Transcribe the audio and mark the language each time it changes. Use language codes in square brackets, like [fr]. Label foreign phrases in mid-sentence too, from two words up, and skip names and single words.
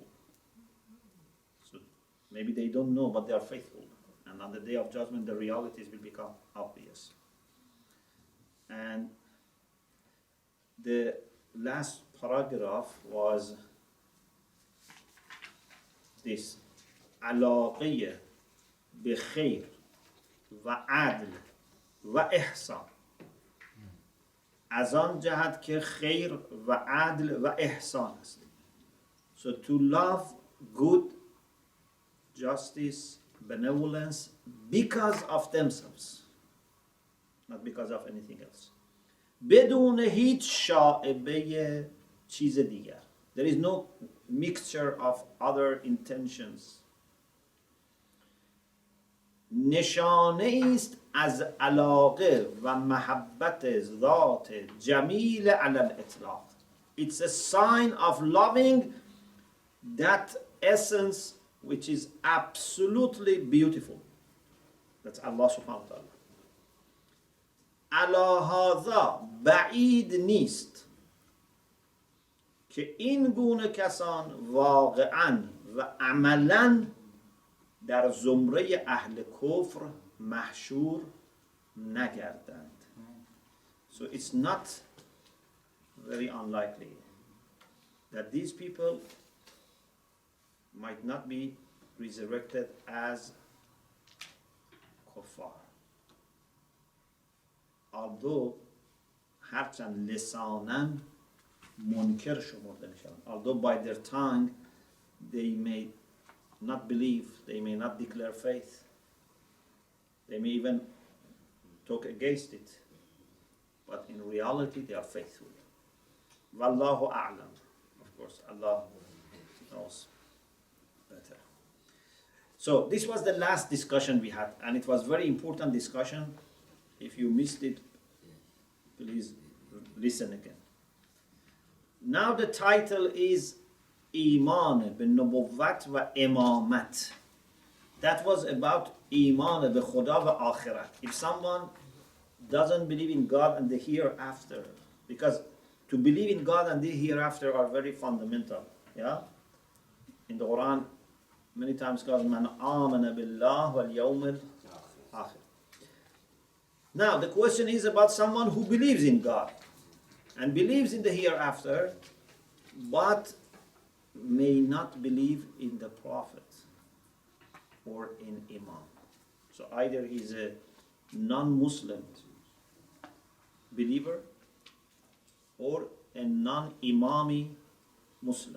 [en] So maybe they don't know, but they are faithful. And on the day of judgment, the realities will become obvious. And the last paragraph was this: [fa] علاقه به خیر و عدل و احسان، از آن جهت که خیر و عدل و احسان است. [en] So to love good, justice, benevolence because of themselves, not because of anything else. [fa] بدون هیچ شائبه چیز دیگر. [en] There is no mixture of other intentions. [fa] نشانه است از علاقه و محبت ذات جمیل علی الاطلاق. [en] It's a sign of loving that essence which is absolutely beautiful. That's Allah [ar] سبحانه وتعالى. [fa] علی هذا بعید نیست که این گونه کسان واقعاً و عملاً در زمره اهل کفر محشور نگردند. [en] So it's not very unlikely that these people might not be resurrected as kuffar. [fa] Although هرچند لساناً منکر شمرده میشن. [en] Although by their tongue they may not believe, they may not declare faith, they may even talk against it, but in reality they are faithful. [ar] والله أعلم. [en] Of course, Allah knows better. So this was the last discussion we had, and it was very important discussion. If you missed it, please listen again. Now the title is [fa] ایمان به نبوت و امامت. [en] That was about [fa] ایمان به خدا و آخرت. [en] If someone doesn't believe in God and the hereafter, because to believe in God and the hereafter are very fundamental. Yeah? In the Quran, many times God says, [ar] من آمن بالله واليوم الآخر. [en] Now the question is about someone who believes in God and believes in the hereafter, but may not believe in the Prophet or in Imam. So either he's a non-Muslim believer or a non-Imami Muslim.